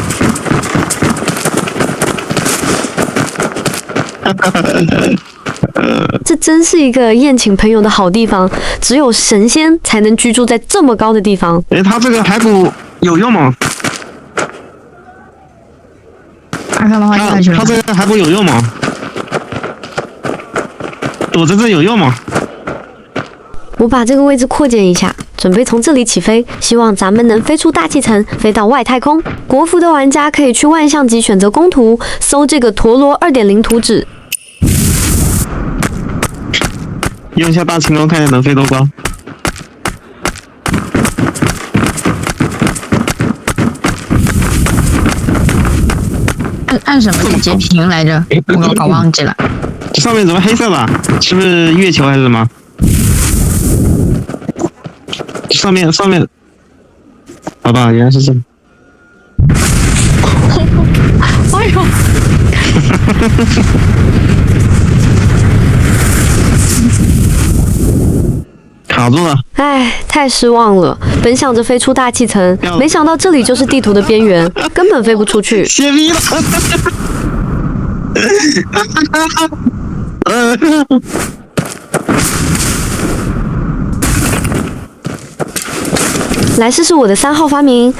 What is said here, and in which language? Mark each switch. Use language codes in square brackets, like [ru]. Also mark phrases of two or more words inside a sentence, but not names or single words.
[zh] 这真是一個宴請朋友的好地方，只有神仙才能居住在這麼高的地方。哎，他這個海捕有用嗎？阿康的話下去了。他這個海捕有用嗎？躲着这有用嗎？我把這個位置擴建一下，準備從這裡起飛，希望咱們能飛出大氣層，飛到外太空。國服的玩家可以去萬象集選擇攻圖，搜這個陀螺2.0圖紙。用一下大青龙，看看能飛多高。按什麼截屏來着？我搞忘記了。这上面怎麼黑色的？是不是月球還是什麼？上面，好吧，原來是這。哎呦！卡住了。唉，太失望了。本想着飛出大氣層，沒想到這裡就是地圖的邊緣，根本飛不出去。泄逼了。來試試我的3號發明。